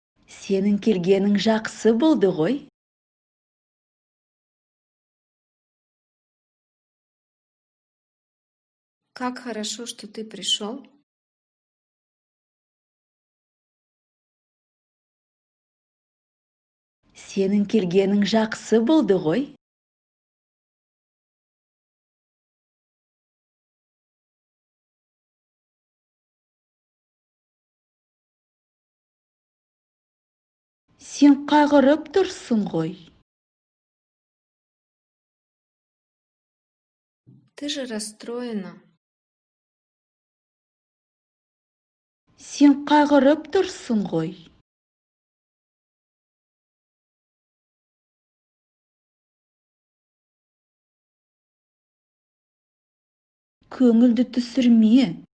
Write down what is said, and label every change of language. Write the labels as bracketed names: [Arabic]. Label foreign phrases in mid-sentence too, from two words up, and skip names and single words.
[Kazakh] Сенің келгенің жақсы болды ғой. [Russian] Как хорошо, что ты пришел. [Kazakh] Сенің келгенің жақсы болды ғой. Сен қайғырып тұрсың ғой. [Russian] Ты же расстроена. [Kazakh] Сен қайғырып тұрсың ғой. Көңілді түсірме.